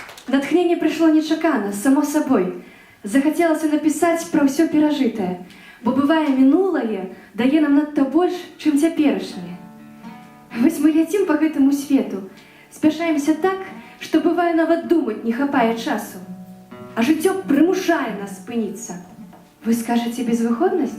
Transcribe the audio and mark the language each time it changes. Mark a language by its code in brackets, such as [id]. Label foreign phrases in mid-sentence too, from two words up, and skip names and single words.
[ru] Натхнение пришло нечакано, само собой. Захотелося написать про все пережитое, [be] бо бывае мінулае дае нам надта больш, чым цяперашняе. Вось мы ляцім по гэтаму свету, спяшаемся так, што бывае нават думаць не хапае часу. А жыццё прымушае нас спыніцца. Вы скажаце безвыходнасць?